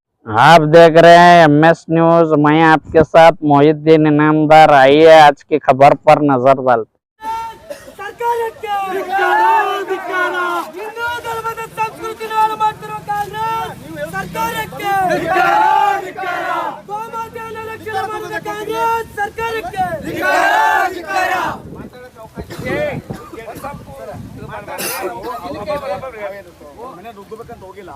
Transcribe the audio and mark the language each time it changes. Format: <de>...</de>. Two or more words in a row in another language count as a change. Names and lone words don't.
<hi>आप देख रहे हैं MS न्यूज। मैं आपके साथ मोहिद्दीन इनामदार। आइए आज की खबर पर नजर डालते।</hi> <kn>ಸರ್ಕಾರಕ್ಕೆ ಧಿಕ್ಕಾರ ಹಿಂದೂ ಧರ್ಮದ ಸಂಸ್ಕೃತಿನ ಹಾಳು ಮಾಡ್ತಿರೋ ಕಾಂಗ್ರೆಸ್ ಸರ್ಕಾರಕ್ಕೆ ಗೋಮಾತೆಯನ್ನು ರಕ್ಷಣೆ ಮಾಡಿದ ಕಾಂಗ್ರೆಸ್ ಸರ್ಕಾರಕ್ಕೆ ಮನೆ ನುಗ್ಗಬೇಕಂತ ಹೋಗಿಲ್ಲ.</kn>